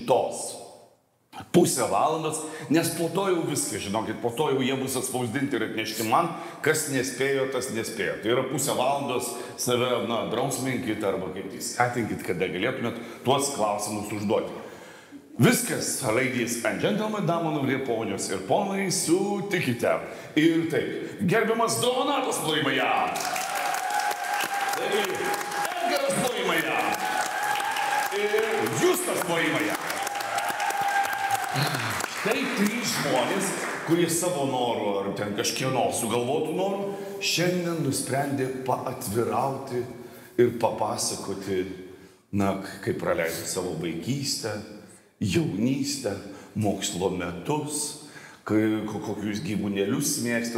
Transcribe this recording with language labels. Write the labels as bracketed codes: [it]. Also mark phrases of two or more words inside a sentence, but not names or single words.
[lt] Pusę valandos, nes po to jau viską, žinokit, po to jau jie bus atspausdinti ir atnešti man, kas nespėjo, tas nespėjo. Tai yra pusę valandos save, drausminkit arba kaip tai skatinkit, kada galėtumėt tuos klausimus užduoti. Viskas, [en] ladies and gentlemen, [lt] damonų, ponios ir ponai, sutikite. Ir taip, gerbiamas Donatas Plojmaja. Edgaras Plojmaja. Ir Justas Plojmaja. Štai 3 žmonės, kurie savo norų ar ten kažkieno sugalvotų norų, šiandien nusprendė paatvirauti ir papasakoti, kaip praleido savo vaikystę, jaunystę, mokslo metus, kokius gyvūnėlius mėgsta.